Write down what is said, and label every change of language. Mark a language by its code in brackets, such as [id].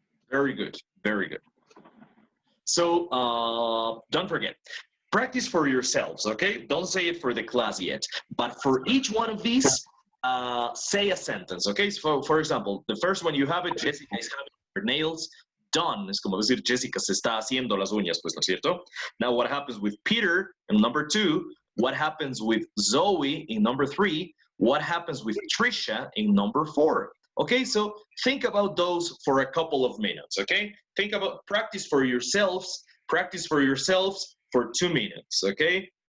[en] Very good. Very good. So don't forget, practice for yourselves, okay? Don't say it for the class yet. But for each one of these, say a sentence, okay? So for example, the first one you have it, Jessica is having her nails done. [es] Es como decir, Jessica se está haciendo las uñas, pues, ¿no es cierto? [en] Now, what happens with Peter in number 2? What happens with Zoe in number 3? What happens with Trisha in number 4? Okay, so think about those for a couple of minutes, okay? Think about, practice for yourselves for 2 minutes, okay?